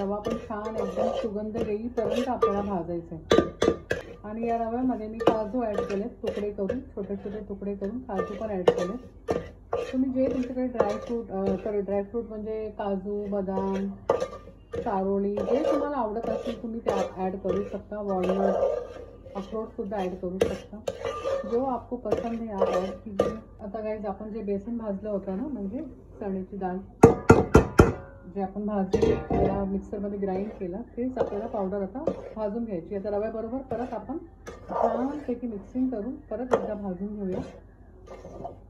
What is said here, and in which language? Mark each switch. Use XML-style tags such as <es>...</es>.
<mr>रवा पण छान एकदम सुगंध येईपर्यंत आपल्याला भाजायचं आहे। आणि या रव्यामध्ये मी काजू ऍड केले, तुकडे करून, छोटे छोटे तुकडे करून काजू पण ऍड केले। तुम्ही जे तुमच्याकडे ड्रायफ्रूट म्हणजे काजू, बदाम, चारोळी जे तुम्हाला आवडत असेल तुम्ही ते ऐड करू सकता। वॉलनट, अखरोट सुद्धा ऐड करू सकता,</mr> <hi>जो आपको पसंद है आप ऐड कीजिए।</hi> <mr>आता गाइस आपण जे बेसन भाजलं होतं ना, म्हणजे चण्याची डाळ जे आपण भाजली त्याला मिक्सरमध्ये ग्राइंड केलं, तेच आपल्याला पावडर आता भाजून घ्यायची। आता रव्याबरोबर परत आपण छानपैकी मिक्सिंग करून परत एकदा भाजून घेऊया।</mr>